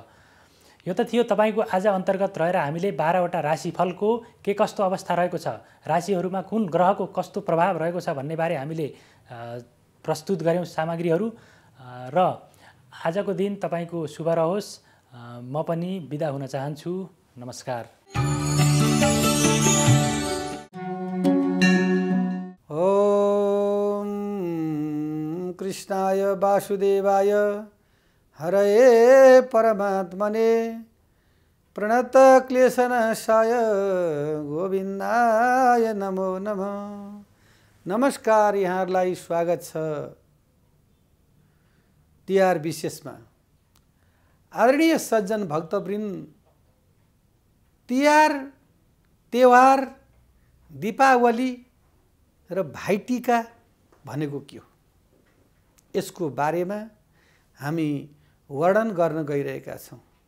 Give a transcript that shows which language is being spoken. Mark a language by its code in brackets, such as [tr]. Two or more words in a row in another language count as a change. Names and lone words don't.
[ne] यो त थियो तपाईको आज अन्तर्गत रहेर हामीले 12वटा राशिफलको के कस्तो अवस्था रहेको छ, राशिहरूमा कुन ग्रहको कस्तो प्रभाव रहेको छ भन्ने बारे हामीले प्रस्तुत गर्यौं सामग्रीहरू र आजको दिन तपाईको शुभ रहोस्। म पनि बिदा हुन चाहन्छु। नमस्कार। [sa] ओम कृष्णाय वासुदेवाय हरये परमात्मने प्रणत क्लेशनाशाय गोविन्दाय नमो नमः। [ne] नमस्कार, यहाँहरूलाई स्वागत छ तिहार विशेषमा। आदरणीय सज्जन भक्तवृन्द, तिहार, त्योहार, दीपावली र भाइटिका भनेको के हो, यसको बारेमा हामी वर्णन गर्न गइरहेका छौं।